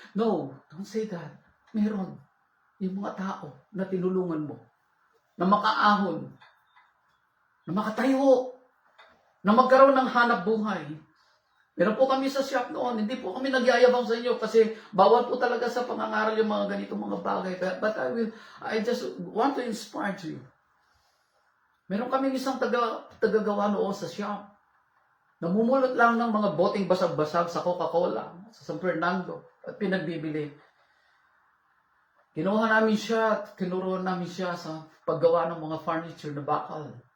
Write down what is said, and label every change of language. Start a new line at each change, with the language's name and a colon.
English: No, don't say that.
Filipino: Meron. Yung mga tao na tinulungan mo, na makaahon, na makatayo, na magkaroon ng hanap buhay. Meron po kami sa shop noon, hindi po kami nagyayabang sa inyo kasi bawal po talaga sa pangangaral yung mga ganitong mga bagay.
English: But I just want to inspire you.
Filipino: Meron kami isang tagagawa noon sa shop. Namumulot lang ng mga boteng basag-basag sa Coca-Cola, sa San Fernando, at pinagbibili. Kinuha namin siya at tinuruan namin siya sa paggawa ng mga furniture na bakal.